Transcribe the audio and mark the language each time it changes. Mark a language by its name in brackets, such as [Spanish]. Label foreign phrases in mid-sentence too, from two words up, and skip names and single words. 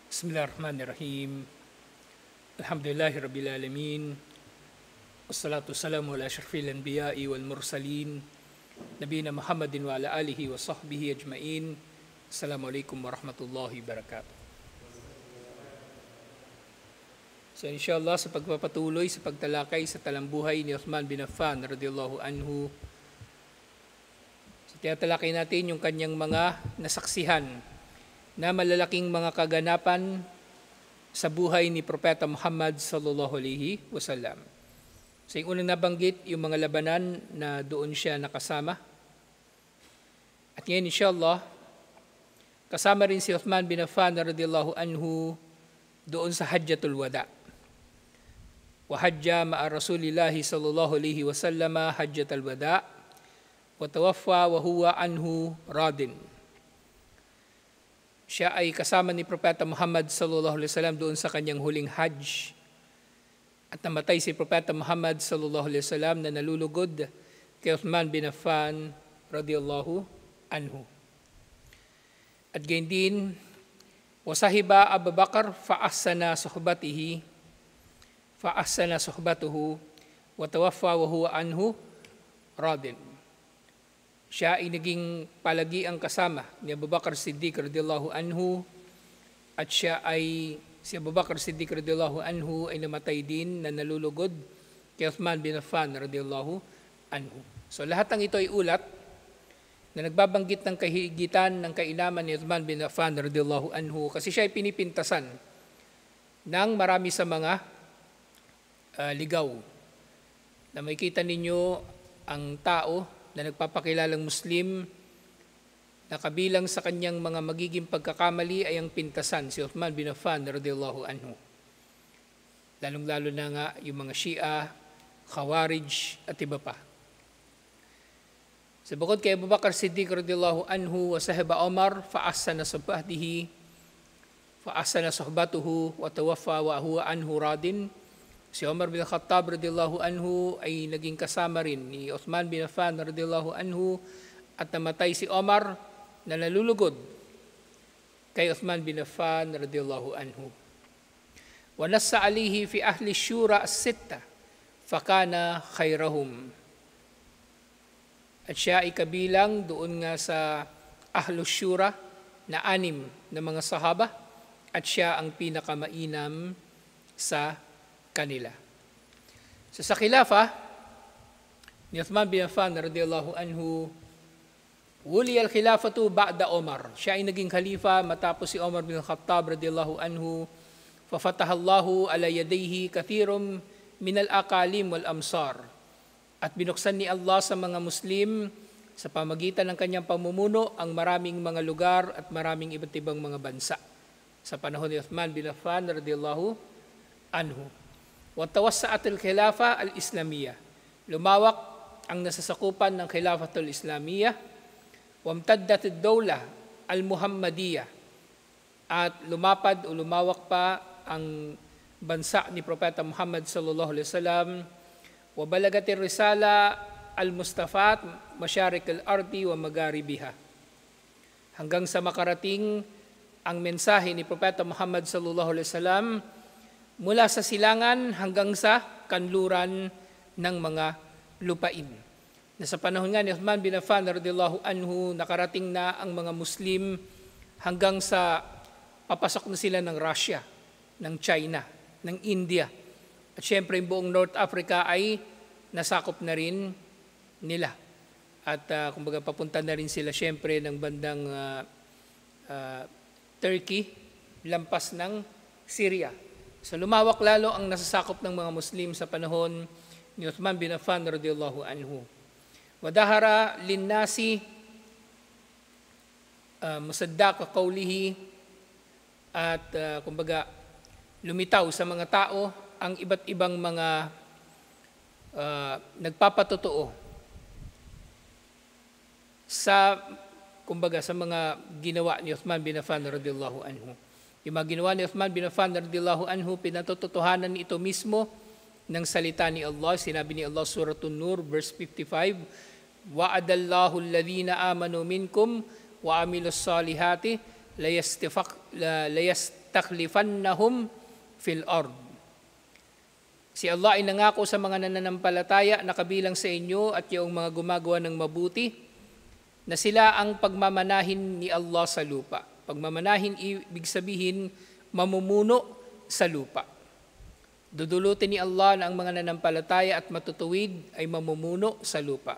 [Arabic] بسم الله الرحمن الرحيم. الحمد لله رب العالمين. والصلاة والسلام على أشرف الأنبياء والمرسلين. نبينا محمد وعلى آله وصحبه أجمعين. السلام عليكم ورحمة الله وبركاته. [Filipino] So inshallah sa pagpapatuloy sa pagtalakay sa talambuhay ni Uthman bin Affan [Arabic] رضي الله عنه, [Filipino] so tinatalakay natin yung kanyang mga nasaksihan na malalaking mga kaganapan sa buhay ni Propeta Muhammad [Arabic] صلى الله عليه وسلم. [Filipino] So yung unang nabanggit, yung mga labanan na doon siya nakasama. At ngayon inshallah, kasama rin si Uthman bin Affan [Arabic] رضي الله عنه [Filipino] doon sa Hajjatul Wada. [Arabic] وحج مع رسول الله صلى الله عليه وسلم حجة الوداع وتوفي وهو عنه راض. [Filipino] Siya ay kasama ni Propeta Muhammad [Arabic] صلى الله عليه وسلم [Filipino] doon sa kanyang huling Hajj. At namatay si Propeta Muhammad [Arabic] صلى الله عليه وسلم [Filipino] na nalulugod kay Uthman bin Affan [Arabic] رضي الله عنه. [Filipino] At gayon din, [Arabic] وصاحب أبا بكر فأحسن صحبته وتوفي وهو عنه راض. [Filipino] Siya ay naging palagiang kasama ni Abu Bakar Siddiq [Arabic] رضي الله عنه, [Filipino] at si Abu Bakar Siddiq [Arabic] رضي الله عنه [Filipino] ay namatay din na nalulugod kay Uthman bin Affan [Arabic] رضي الله عنه. [Filipino] So lahat ng ito ay ulat na nagbabanggit ng kahigitan ng kainaman ni Uthman bin Affan [Arabic] رضي الله عنه, [Filipino] kasi siya ay pinipintasan ng marami sa mga ligaw. Na makikita ninyo ang tao na nagpapakilalang Muslim na kabilang sa kanyang mga magiging pagkakamali ay ang pintasan si Uthman bin Affan [Arabic] رضي الله عنه. [Filipino] Lalong-lalo na nga yung mga Shia, Khawarij at iba pa. Sa bukod kay [Arabic] أبو بكر الصديق رضي الله عنه، وصاحب عمر فأحسن صحبته وتوفي وهو عنه راض. [Filipino] Si Umar bin Khattab [Arabic] رضي الله عنه [Filipino] ay naging kasama rin ni Uthman bin Affan radhiyallahu anhu, at namatay si Umar na nalulugod kay Uthman bin Affan radhiyallahu anhu. [Arabic] ونص عليه في أهل الشورى الستة فكان خيرهم. [Filipino] At siya ay kabilang doon nga sa [Arabic] أهل الشورى [Filipino] na 6 na mga sahaba, at siya ang pinakamainam sa kanila. So sa khilafa ni Uthman bin Affan [Arabic] رضي الله عنه، ولي الخلافة بعد عمر. [Filipino] Siya ay naging khalifa matapos si Umar bin Khattab [Arabic] رضي الله عنه. ففتح الله على يديه كثير من الأقاليم والأمصار. [Filipino] At binuksan ni Allah sa mga Muslim sa pamagitan ng kanyang pamumuno ang maraming mga lugar at maraming iba't ibang mga bansa sa panahon ni Uthman bin Affan [Arabic] رضي الله عنه. وتوسعت الخلافة الإسلامية. [Filipino] Lumawak ang nasasakupan ng [Arabic] الخلافة الإسلامية. وامتدت الدولة المحمدية. [Filipino] At lumapad o lumawak pa ang bansa ni Propeta Muhammad [Arabic] صلى الله عليه وسلم. وبلغت الرسالة المصطفاة مشارق الأرض ومغاربها. [Filipino] Hanggang sa makarating ang mensahe ni Propeta Muhammad [Arabic] صلى الله عليه وسلم [Filipino] mula sa silangan hanggang sa kanluran ng mga lupain. Na sa panahon nga ni Uthman bin Affan [Arabic] رضي الله عنه, [Filipino] nakarating na ang mga Muslim hanggang sa papasok na sila ng Russia, ng China, ng India. At syempre yung buong North Africa ay nasakop na rin nila. At kumbaga papunta na rin sila syempre ng bandang Turkey, lampas ng Syria. So lumawak lalo ang nasasakop ng mga Muslim sa panahon ni Uthman bin Affan [Arabic] رضي الله عنه. وظهر للناس مصداق قوله, [Filipino] at kumbaga lumitaw sa mga tao ang iba't ibang mga nagpapatotoo sa kumbaga sa mga ginawa ni Uthman bin Affan [Arabic] رضي الله عنه. [Filipino] Yung mga ginawa ni Uthman bin Affan [Arabic] رضي الله عنه, [Filipino] pinatotohanan ito mismo ng salita ni Allah. Sinabi ni Allah Suratun Nur verse 55, [Arabic] وعد الله الذين آمنوا منكم وعملوا الصالحات ليستخلف يَسْتَخْلِفَنَّهُمْ في الأرض. [Filipino] Si Allah ay nangako sa mga nananampalataya na kabilang sa inyo at yung mga gumagawa ng mabuti na sila ang pagmamanahin ni Allah sa lupa. Pagmamanahin ibig sabihin mamumuno sa lupa. Dudulutin ni Allah na ang mga nananampalataya at matutuwid ay mamumuno sa lupa.